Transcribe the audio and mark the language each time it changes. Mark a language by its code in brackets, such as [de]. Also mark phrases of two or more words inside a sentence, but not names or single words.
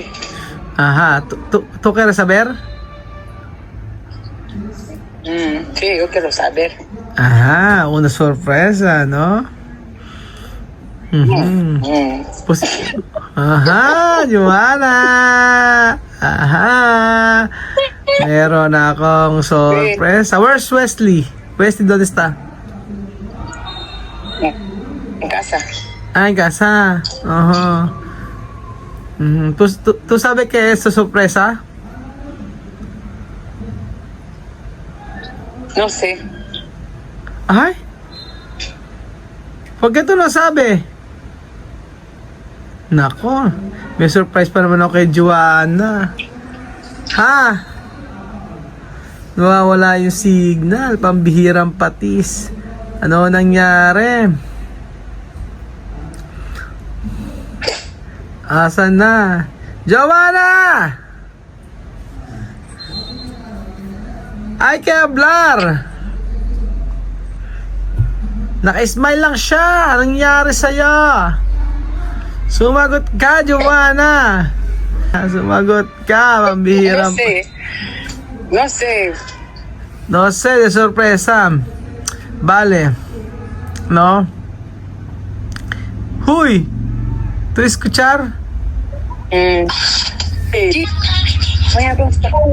[es] Ajá. ¿Tú quieres saber? Sí, yo quiero saber. Ajá, una sorpresa, ¿no? Ujú. Pues, ajá, Joanna. Ajá. [tl] Meron akong sorpresa. [en] Where's Wesley? [es] Wesley, ¿dónde está? En casa. Ah, en casa. Ajá. Ujú. ¿Tú sabes qué es esa sorpresa? No sé. Ay. ¿Por qué tú no sabes? [tl] Nako, may surprise pa naman ako kay Joanna. Ha? Nawawala yung signal, pambihirang patis. Ano nangyari? Asan na? [es] Joanna! Ay, kay hablar! [tl] Naka-smile lang siya. Anong nangyari sa'yo? Sumagot ka, Joanna. Sumagot ka, pambihirang. [es] No sé. No sé. No sé, de sorpresa. Vale. No. Huy. ¿Tú escuchar? Sí. Voy a buscar.